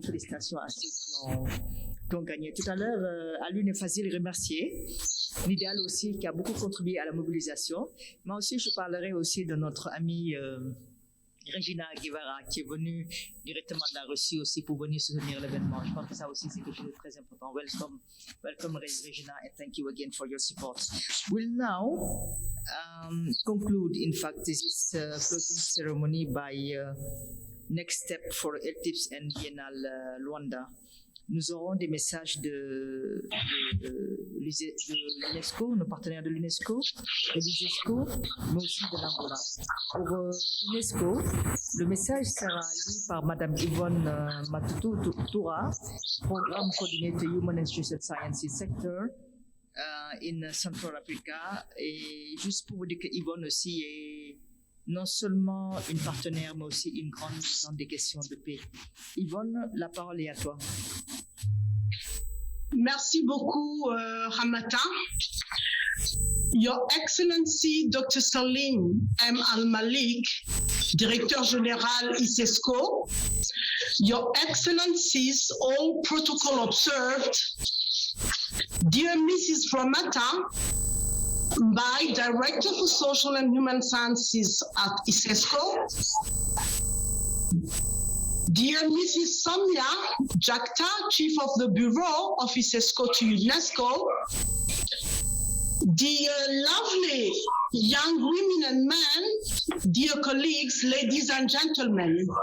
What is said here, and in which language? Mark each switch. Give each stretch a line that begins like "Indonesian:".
French: Félicitations à ceux qui ont gagné. Tout à l'heure, Alune et Fazil remercier l'idéal aussi qui a beaucoup contribué à la mobilisation. Mais aussi, je parlerai aussi de notre ami Regina Guevara, qui est venue directement de la Russie aussi pour venir soutenir l'événement. Je pense que ça aussi, c'est quelque chose de très important.
English: Welcome Regina, and thank you again for your support. We'll now conclude, in fact, this closing ceremony by next step for Eclipse and Biennale Luanda.
French: Nous aurons des messages de l'UNESCO, nos partenaires de l'UNESCO, de l'UNESCO, mais aussi de l'Angola. Pour l'UNESCO, le message sera lu par Madame Yvonne Matutu Toura,
English: Programme Coordinator Human and Social Sciences Sector in Central Africa.
French: Et juste pour vous dire que Yvonne aussi est non seulement une partenaire, mais aussi une grande dans des questions de paix. Yvonne, la parole est à toi. Merci beaucoup, Ramata.
English: Your Excellency Dr. Salim M. Al-Malik, Directeur Général ICESCO, Your Excellencies, all protocol observed, dear Mrs. Ramata, by Director for Social and Human Sciences at ICESCO, dear Mrs. Samia Jakta, Chief of the Bureau of ICESCO to UNESCO, dear lovely young women and men, dear colleagues, ladies and gentlemen,